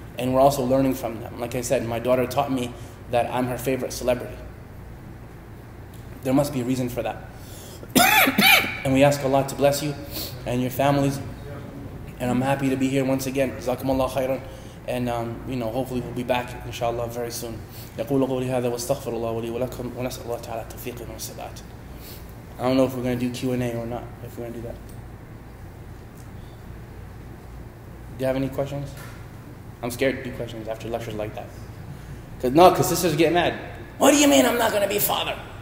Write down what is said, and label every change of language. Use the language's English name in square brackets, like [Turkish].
[English] And we're also learning from them. Like I said, my daughter taught me that I'm her favorite celebrity. There must be a reason for that. And we ask Allah to bless you and your families. And I'm happy to be here once again. Jazakumullah khairan. And hopefully we'll be back inshallah very soon. [Arabic] يقول قولي هذا واستغفر الله ولي ولكم ونسأل الله تعالى التوفيق والسداد. [English] I don't know if we're going to do Q&A or not. If we're going to do that. Do you have any questions? I'm scared to do questions after lectures like that. Because sisters get mad. What do you mean I'm not going to be a father?